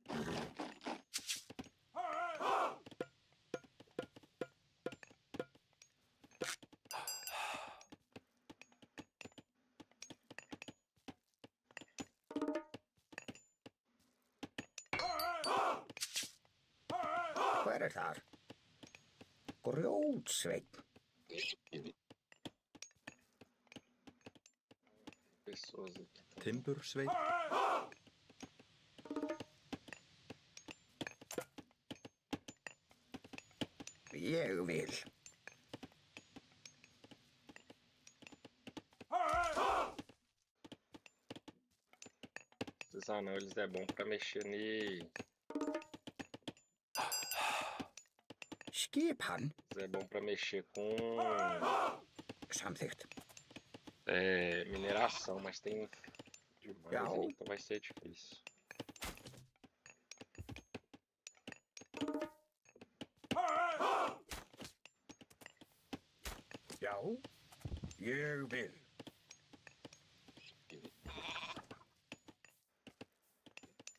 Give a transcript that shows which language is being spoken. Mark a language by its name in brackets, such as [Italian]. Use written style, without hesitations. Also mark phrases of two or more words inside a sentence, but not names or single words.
[Icelandic] Hver er þar? Grjótsveinn. [Portuguese] Pessoas aqui. [Icelandic] Timbursveit. Ég vil. [Portuguese] Esses anões é bom pra mexer nele. [Icelandic] Skipan. [Portuguese] É bom pra mexer com [Icelandic] Samþykkt. [Portuguese] mineração, mas tem demais [Icelandic] Já. [Portuguese] aí, então vai ser difícil. [Icelandic] Já. Ég vil.